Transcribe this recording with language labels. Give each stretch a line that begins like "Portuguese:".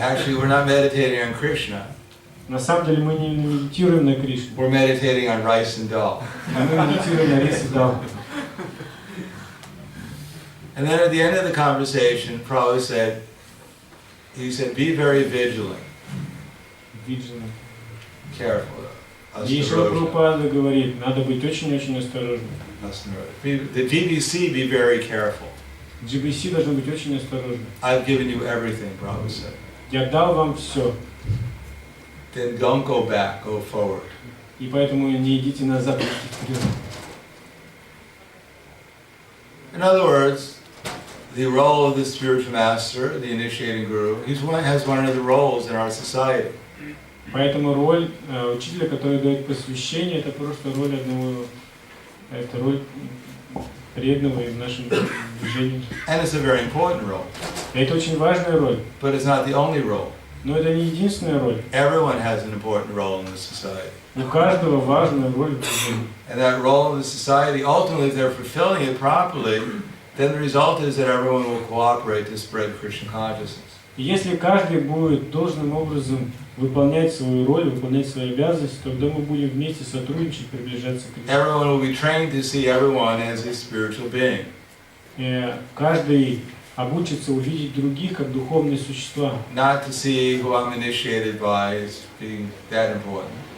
English: Actually, we're not meditating on Krishna,
Russian: На самом деле мы не медитируем на Кришну,
English: we're meditating on rice and dal.
Russian: а мы медитируем на рис и дал.
English: And then at the end of the conversation, Prabhupada said, be very vigilant, careful.
Russian: И Шрила Прабхупада говорит, надо быть очень-очень осторожным.
English: The GBC, be very careful.
Russian: GBC должны быть очень осторожны.
English: I've given you everything, Prabhupada said.
Russian: Я дал вам все.
English: Then don't go back, go forward.
Russian: И поэтому не идите назад, идите вперед.
English: In other words, the role of the spiritual master, the initiating guru, has one of the roles in our society.
Russian: Поэтому роль учителя, который дает посвящение, это просто роль одного, это роль преданного в нашем движении.
English: And it's a very important role.
Russian: Это очень важная роль.
English: But it's not the only role.
Russian: Но это не единственная роль.
English: Everyone has an important role in the society.
Russian: У каждого важная роль в движении.
English: And that role in the society, ultimately, if they're fulfilling it properly, then the result is that everyone will cooperate to spread Krishna consciousness.
Russian: И если каждый будет должным образом выполнять свою роль, выполнять свои обязанности, тогда мы будем вместе сотрудничать, приближаться к Кришне.
English: Everyone will be trained to see everyone as a spiritual being.
Russian: Каждый обучится увидеть других как духовные существа.
English: Not to see who I'm initiated by as being that important.